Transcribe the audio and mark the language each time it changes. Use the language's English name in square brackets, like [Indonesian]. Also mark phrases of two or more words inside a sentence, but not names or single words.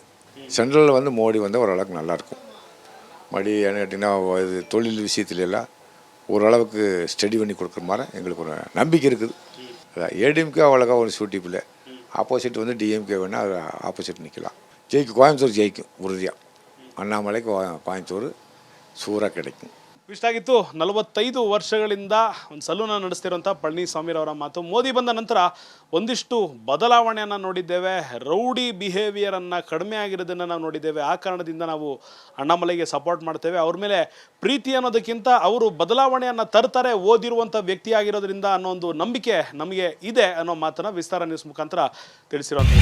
[Tamil] சென்ட்ரலில் வந்து மோடி வந்து ஓரளவுக்கு நல்லாயிருக்கும். மறுபடி என்ன கேட்டிங்கன்னா இது தொழில் விஷயத்துல எல்லாம் ஓரளவுக்கு ஸ்டடி பண்ணி கொடுக்குற மாதிரி எங்களுக்கு ஒரு நம்பிக்கை இருக்குது. அதான் ஏடிஎம்கே அவ்வளோக்கா ஒரு சூட்டிப் இல்லை. ஆப்போசிட் வந்து டிஎம்கே வேணால் அது ஆப்போசிட் நிற்கலாம். கோயம்புத்தூர் ஜெயிக்கும் உறுதியாக. அண்ணாமலைக்கு கோயம்புத்தூர் சூறாக கிடைக்கும். [Kannada] ಇಷ್ಟಾಗಿತ್ತು 45 ವರ್ಷಗಳಿಂದ ಒಂದು ಸಲೂನ ನಡೆಸ್ತಿರುವಂಥ ಪಳನಿಸ್ವಾಮಿರವರ ಮಾತು. ಮೋದಿ ಬಂದ ನಂತರ ಒಂದಿಷ್ಟು ಬದಲಾವಣೆಯನ್ನು ನೋಡಿದ್ದೇವೆ. [English] rowdy behaviour [Kannada] ಕಡಿಮೆ ಆಗಿರೋದನ್ನು ನಾವು ನೋಡಿದ್ದೇವೆ. ಆ ಕಾರಣದಿಂದ ನಾವು ಅಣ್ಣಾಮಲೈಗೆ ಸಪೋರ್ಟ್ ಮಾಡ್ತೇವೆ. ಅವ್ರ ಮೇಲೆ ಪ್ರೀತಿ ಅನ್ನೋದಕ್ಕಿಂತ ಅವರು ಬದಲಾವಣೆಯನ್ನು ತರ್ತಾರೆ ಓದಿರುವಂಥ ವ್ಯಕ್ತಿ ಆಗಿರೋದ್ರಿಂದ ಅನ್ನೋ ಒಂದು ನಂಬಿಕೆ ನಮಗೆ ಇದೆ ಅನ್ನೋ ಮಾತನ್ನು ವಿಸ್ತಾರ ನ್ಯೂಸ್ ಮುಖಾಂತರ ತಿಳಿಸಿರುವಂಥದ್ದು.